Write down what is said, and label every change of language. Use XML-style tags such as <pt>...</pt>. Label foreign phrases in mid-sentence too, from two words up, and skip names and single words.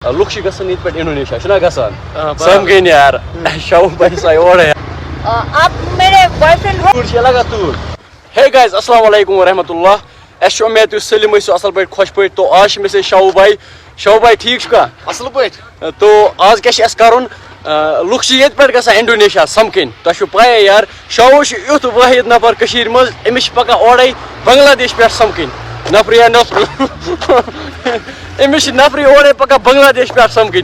<ks>لُکھ چھِ گژھان ییٚتہِ پٮ۪ٹھ انڈونیشیا چھُنہ گژھان سمکھٕے نہٕ یار شاہ بھائی آیہِ اورے</ks> <ur>آپ میرے بوائے فرینڈ ہو.</ur> <ks>توٗر چھِ لگان توٗر.</ks> <en>hey guys</en> <ar>السلام علیکم ورحمۃ اللہ.</ar> <ks>اَسہِ چھُ اُمید تُہۍ سٲلِم ٲسِو اَصٕل پٲٹھۍ خۄش پٲٹھۍ. تو آز چھِ مےٚ سۭتۍ شاہ بھائی. شاہ بھائی ٹھیٖک چھُ کھا اصل پٲٹھۍ. تو آز کیٛاہ چھُ اَسہِ کَرُن لُکھ چھِ ییٚتہِ پٮ۪ٹھ گژھان انڈونیشیا سمکھٕنۍ. تۄہہِ چھُو پَیی یار شاہو چھُ یُتھ وٲحد نفر کٔشیٖرِ منٛز أمِس چھِ پَکان اورَے بنٛگلادیش پٮ۪ٹھ سمکھٕنۍ نفر یا نفر أمِس چھِ نفری اورَے پَکان بنٛگلادیش پٮ۪ٹھ سمکھٕنۍ.</ks>